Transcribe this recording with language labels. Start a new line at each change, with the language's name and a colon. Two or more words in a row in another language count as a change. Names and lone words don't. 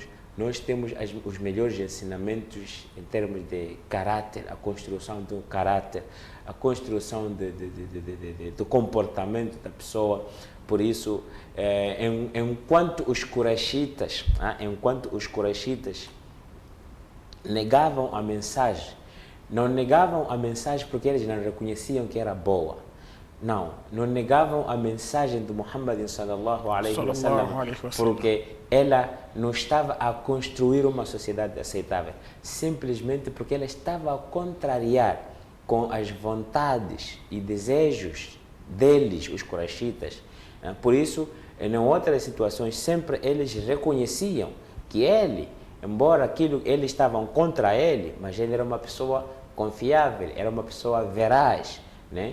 Portuguese: Nós temos os melhores ensinamentos em termos de caráter, a construção do caráter, a construção do comportamento da pessoa, Por isso, enquanto os Quraishitas, negavam a mensagem, não negavam a mensagem porque eles não reconheciam que era boa. Não negavam a mensagem de Muhammad
Arabic: صلى الله عليه وسلم
Portuguese: porque ela não estava a construir uma sociedade aceitável, simplesmente porque ela estava a contrariar com as vontades e desejos deles, os Quraishitas. Por isso, em outras situações, sempre eles reconheciam que ele, embora eles estavam contra ele, mas ele era uma pessoa confiável, era uma pessoa veraz, né?